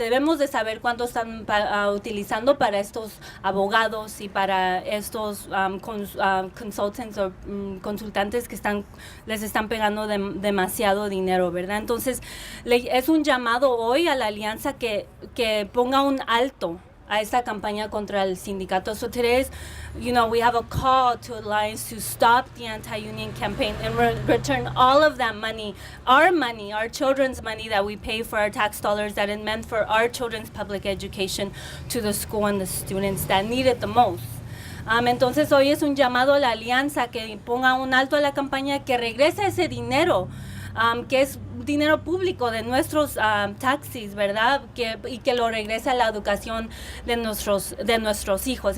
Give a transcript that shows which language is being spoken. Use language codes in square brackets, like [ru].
[es] Debemos de saber cuánto están utilizando para estos abogados y para estos consultants o consultantes que les están pegando demasiado dinero, ¿verdad? Entonces, es un llamado hoy a la Alianza que ponga un alto a esta campaña contra el sindicato. [en] So today is, we have a call to Alliance to stop the anti-union campaign and return all of that money, our children's money that we pay for our tax dollars, that is meant for our children's public education, to the school and the students that need it the most. [es] Entonces hoy es un llamado a la alianza que ponga un alto a la campaña, que regrese ese dinero, que es dinero público de nuestros taxis, ¿verdad? Y que lo regrese a la educación de nuestros hijos.